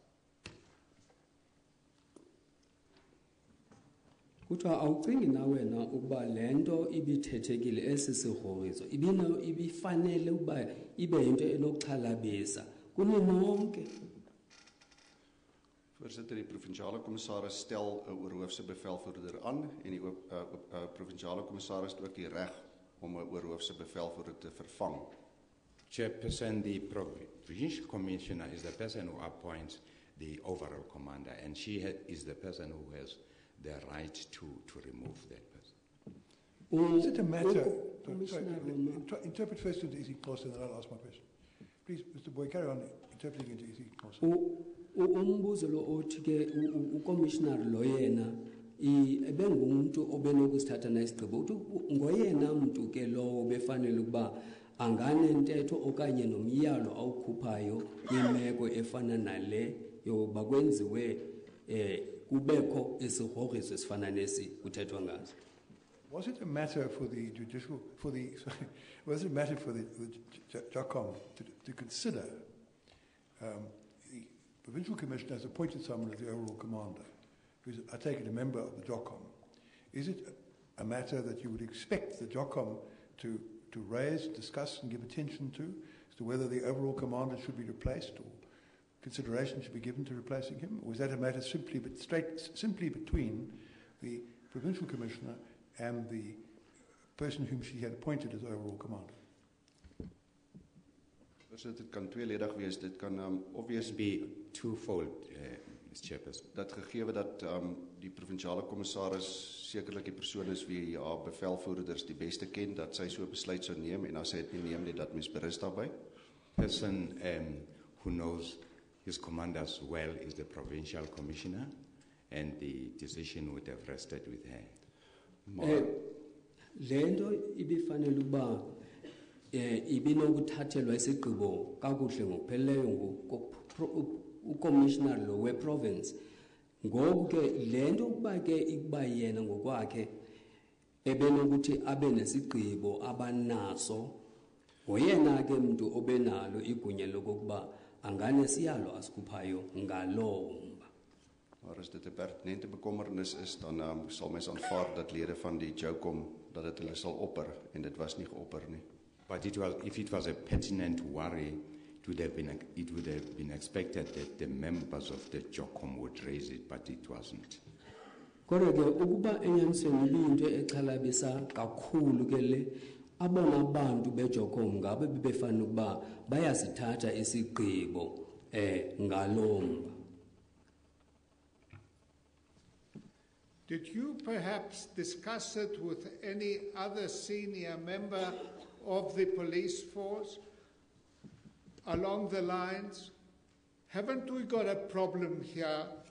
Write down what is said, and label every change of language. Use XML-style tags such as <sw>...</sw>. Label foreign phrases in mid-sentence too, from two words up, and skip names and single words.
<xh>Kuthiwa awucingi na wena ukuba lento ibithethekile esisigrogrizo ibifanele ukuba ibe yinto enokuxhalabisa kuni nonke.</xh> <af>Voorsitter, die provinsiale commissaris stel 'n oorhoofse bevelvoerder aan en die provinsiale commissaris het ook die reg om 'n oorhoofse bevelvoerder te vervang.</af> <en>Chairperson, the provincial commissioner is the person who appoints the overall commander, and she is the person who has the right to remove that person. Is it a matter... Commissioner interpret first into easy course and then I'll ask my question. Please, Mr. Boy, carry on interpreting into easy course.</en> <xh>Umbuzo lo othi ke ucommissioner lo yena ebengumuntu obenokusithatha na isigqibo uthi ngoyena umuntu ke lo befanele ukuba anganentetho okanye nomyalo awukhuphayo kwimeko efana nale yoba kwenziwe kubekho isigrogriso esifana nesi kuthethwa ngaso.</xh> <en>Was it a matter for the was it a matter for the JOCOM to consider? The provincial commissioner has appointed someone as the overall commander, who's, I take it, a member of the JOCOM. Is it a matter that you would expect the JOCOM to raise, discuss, and give attention to, as to whether the overall commander should be replaced or consideration should be given to replacing him? Or is that a matter simply between the provincial commissioner and the person whom she had appointed as overall commander?</en> <af>Dit kan tweeledig wees. Dit kan obviously</af> <en>Be twofold, Mr. Chairperson.</en> <af>dat gegeewe dat die provinsiale commissaris sekerlik die persoon is wie haar bevelvoerders die beste ken, dat sy so 'n besluit sou neem en as sy dit nie neem nie, dat mens berus daarbey.</af> <en>Person who knows his commanders well is the provincial commissioner, and the decision would have rested with her.</en> <xh>Lento ibifanele ukuba ibinokuthathelwa isigqibo kakuhle ngokupheleleyo ucommissioner lo weprovince ngoku ke lento ukuba ke ikuba yena ngokwakhe ebenokuthi abe nesigqibo abanaso ngoyena ke mntu obenalo igunya lokokuba anganesiyalo asikhuphayo ngaloo mba.</xh> <af>Maar as dit 'n pertinente bekommernis is, dan sal mens aanvaar dat lede van die JOCOM dat dit hulle sal opper en dit was nie geopper nie.</af> <en>But if it was a pertinent worry, it would have been expected that the members of the JOCOM would raise it, but it wasn't.</en> <xh>Kodwa ke ukuba enyanisweni ibinto exhalabisa kakhulu ke le abona abantu beJOCOM ngabe bebefana ukuba bayasithatha isigqibo ngaloo mba.</xh> <en>Did you perhaps discuss it with any other senior member of the police force along the lines, haven't we got a problem here?</en>